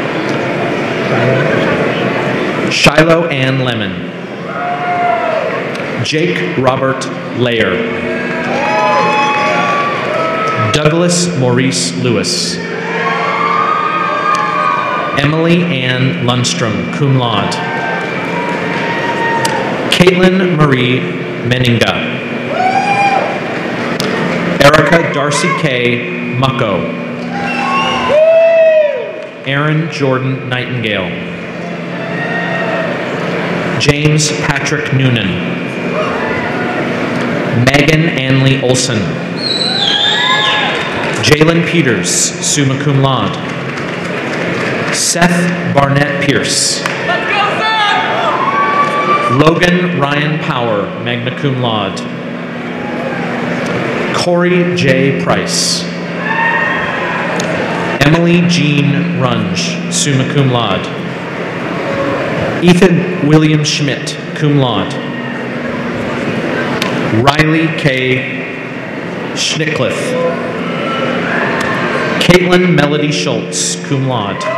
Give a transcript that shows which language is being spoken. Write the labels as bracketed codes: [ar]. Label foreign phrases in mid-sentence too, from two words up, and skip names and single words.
[en] Shiloh Ann Lemon. Jake Robert Layer. Douglas Maurice Lewis. Emily Ann Lundstrom, cum laude. Caitlin Marie Meninga. Erica Darcy K. Mucko. Aaron Jordan Nightingale. James Patrick Noonan. Megan Anley Olson. Jalen Peters, summa cum laude. Seth Barnett Pierce. Logan Ryan Power, magna cum laude. Corey J. Price. Emily Jean Runge, summa cum laude. Ethan William Schmidt, cum laude. Riley K. Schnickliff. Caitlin Melody Schultz, cum laude.